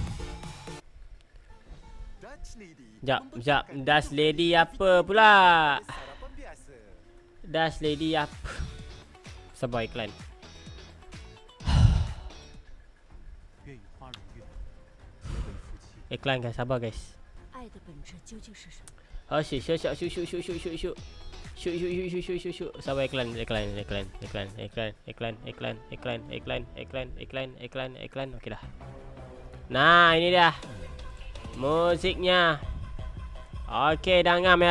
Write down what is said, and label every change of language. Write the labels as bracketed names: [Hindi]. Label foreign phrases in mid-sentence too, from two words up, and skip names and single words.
[Malay] Sekejap. Dutch Lady apa pula? Dutch Lady apa? Sabar iklan. Iklan guys, sabar guys. [Chinese] 爱的本质究竟是什么？ [Malay] Syuk. Sabar iklan. Okey dah. Nah, ini dia musiknya. Okey, dah ngam ya.